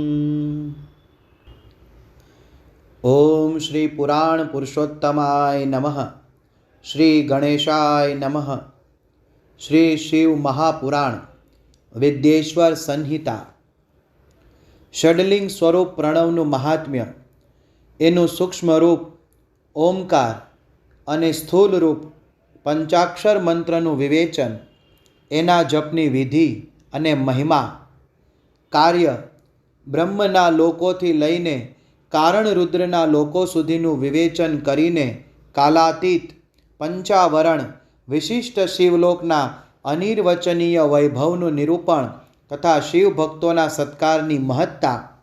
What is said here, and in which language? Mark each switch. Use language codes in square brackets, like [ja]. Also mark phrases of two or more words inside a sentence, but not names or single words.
[sa] ओम श्री पुराण पुरुषोत्तमाय नमः। श्री गणेशाय नमः। श्री शिव महापुराण विद्येश्वर संहिता। [gu] ષડલિંગ સ્વરૂપ प्रणवનું મહાત્મ્ય, એનું સૂક્ષ્મ રૂપ ઓમકાર અને સ્થૂલ રૂપ પંચાક્ષર મંત્રનું વિવેચન, એના જપની વિધિ અને મહિમા, કાર્ય બ્રહ્મના લોકોથી લઈને કારણ રુદ્રના લોકો સુધીનું વિવેચન કરીને કાલાતીત પંચાવરણ વિશિષ્ટ શિવલોકના અનિર્વચનીય વૈભવનું નિરૂપણ તથા શિવ ભક્તોના સત્કારની મહત્તા.